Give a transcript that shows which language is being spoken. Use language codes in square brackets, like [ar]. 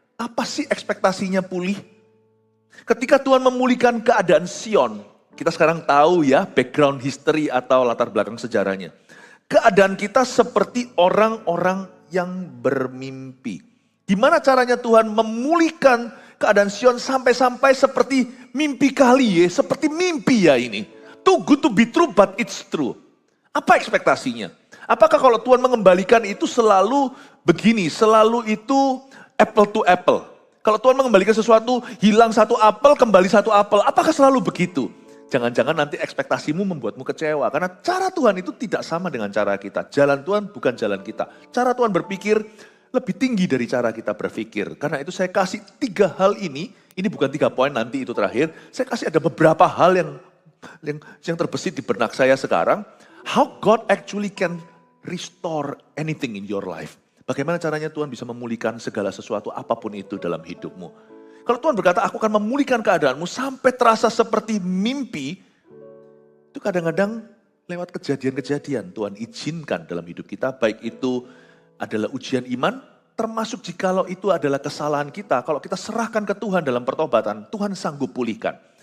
[id] Apa sih ekspektasinya pulih? Ketika Tuhan memulihkan keadaan Sion, kita sekarang tahu ya [en] background history [id] atau latar belakang sejarahnya. Keadaan kita seperti orang-orang yang bermimpi. Gimana caranya Tuhan memulihkan keadaan Sion sampai-sampai seperti mimpi kali ya, seperti mimpi ya ini. [en] Too good to be true but it's true. [id] Apa ekspektasinya? Apakah kalau Tuhan mengembalikan itu selalu begini, selalu itu apple to apple? Kalau Tuhan mengembalikan sesuatu, hilang satu apel, kembali satu apel. Apakah selalu begitu? Jangan-jangan nanti ekspektasimu membuatmu kecewa. Karena cara Tuhan itu tidak sama dengan cara kita. Jalan Tuhan bukan jalan kita. Cara Tuhan berpikir lebih tinggi dari cara kita berpikir. Karena itu saya kasih 3 hal ini bukan 3 poin, nanti itu terakhir. Saya kasih ada beberapa hal yang terbesit di benak saya sekarang. [en] How God actually can restore anything in your life. [id] Bagaimana caranya Tuhan bisa memulihkan segala sesuatu apapun itu dalam hidupmu. Kalau Tuhan berkata, aku akan memulihkan keadaanmu sampai terasa seperti mimpi, itu kadang-kadang lewat kejadian-kejadian Tuhan izinkan dalam hidup kita, baik itu adalah ujian iman, termasuk jikalau itu adalah kesalahan kita, kalau kita serahkan ke Tuhan dalam pertobatan, Tuhan sanggup pulihkan.